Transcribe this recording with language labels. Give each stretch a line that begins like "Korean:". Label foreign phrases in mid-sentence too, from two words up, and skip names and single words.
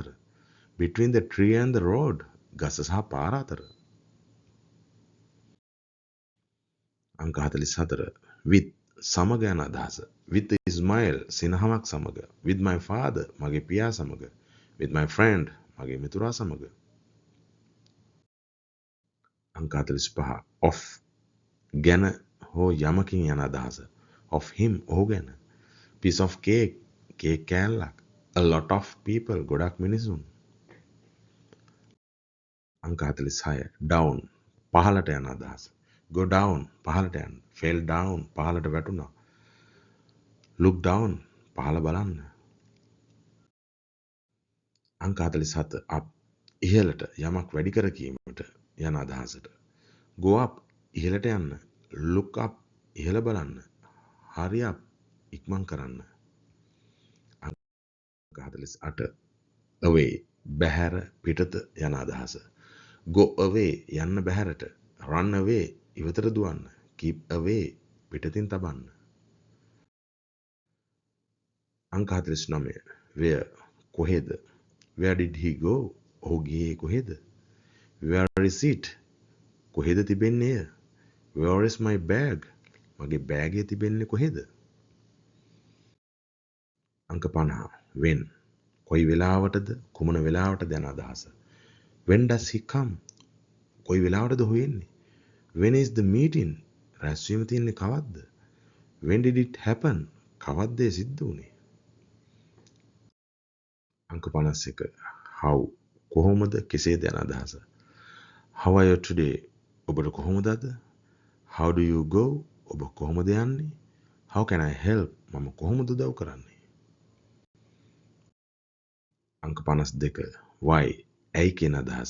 English: Between the tree and the road
Sinhala: ගස සහ පාර අතර. අංක 44 with සමග යන අදහස.
English: With a smile
Sinhala: සිනහවක් සමග.
English: With my father
Sinhala: මගේ පියා සමග.
English: With my friend
Sinhala: මගේ මිතුරා සමග. අංක 45 of ගැන හෝ යමකින් යන අදහස.
English: Of him
Sinhala: ඔහු ගැන.
English: Piece of cake
Sinhala: කේක් කෑල්ලක්.
English: A lot of people
Sinhala: ගොඩක් මිනිසුන්. අංක 46 down පහළට යන අදහස.
English: Go down
Sinhala: පහළට යන්න.
English: Fell down
Sinhala: පහළට වැටුණා.
English: Look down
Sinhala: පහළ බලන්න. අංක 47 up ඉහළට යමක් වැඩි කර කීමට යන අදහසට.
English: Go up
Sinhala: ඉහළට යන්න.
English: Look up
Sinhala: ඉහළ බලන්න.
English: Hurry up
Sinhala: ඉක්මන් කරන්න. අංක 48 away බැහැර පිටත යන අදහස.
English: Go away
Sinhala: යන්න බැහැරට.
English: Run away
Sinhala: ඉවතට දුවන්න.
English: Keep away
Sinhala: පිටතින් තබන්න. අංක 49 where කොහෙද.
English: Where did he go?
Sinhala: ඔහු ගියේ කොහෙද?
English: Where is it?
Sinhala: කොහෙද තිබෙන්නේ?
English: Where is my bag?
Sinhala: මගේ බෑගය තිබෙන්නේ කොහෙද? අංක 50 when කොයි වෙලාවටද කුමන වෙලාවටද යන අදහස.
English: When does he come?
Sinhala: කොයි වෙලාවටද ඔහු එන්නේ?
English: When is the meeting?
Sinhala: රැස්වීම තියෙන්නේ කවද්ද?
English: When did it happen? කවද්ද ඒ සිද්ධ වුනේ?
Sinhala: අංක 51 how කොහොමද කෙසේද යන අදහස.
English: How are you today?
Sinhala: ඔබට කොහොමද අද?
English: How do you go?
Sinhala: ඔබ කොහොමද යන්නේ?
English: How can I help?
Sinhala: මම කොහොමද උදව් කරන්නේ? අංක 52 why ඇයි කියන අදහස.